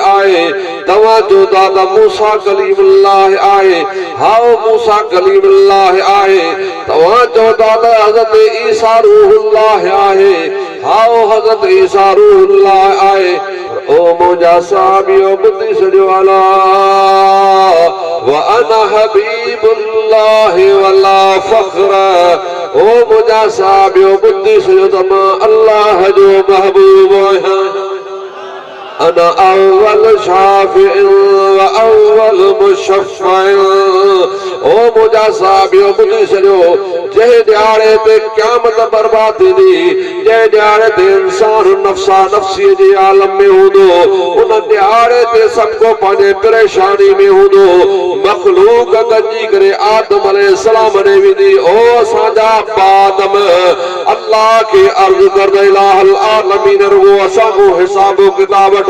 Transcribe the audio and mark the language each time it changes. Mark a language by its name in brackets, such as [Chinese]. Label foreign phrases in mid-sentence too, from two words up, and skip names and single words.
[Sindhi] आहे तव्हां चओ था त मूसा कलीमुल्लाह आहे हाओ मूसा कलीमुल्लाह आहे तव्हां चओ था त हज़रत ईसा रूहुल्लाह आहे हाओ हज़रत ईसा रूहुल्लाह आहे ओ मुंहिंजा साहबियो ॿुधी सॼो [Arabic] ألا وأنا حبيب الله ولا فخر. [Sindhi] ओ मुजा साबियो बुद्धि सजो तमा अल्लाह जो महबूब है। [Arabic] أنا أول شافع وأول مشفع. [Sindhi] ओ मुजा साबियो बुद्धि सजो जंहिं ॾियारे ते क़यामत बर्बाद थींदी, जंहिं ॾियारे ते इंसान नफ़्सा नफ़्सी जे आलम में हूंदो, उन ॾियारे ते सभु को पंहिंजे परेशानी में हूंदो। मख़लूक गॾिजी करे आदम अलैहिस्सलाम ॾे वेंदी, ओ असांजा आदम अल्लाह खे अर्ज़ करदे [Arabic] إله العالمين [Sindhi] रुगो असांजो हिसाब किताब वठ।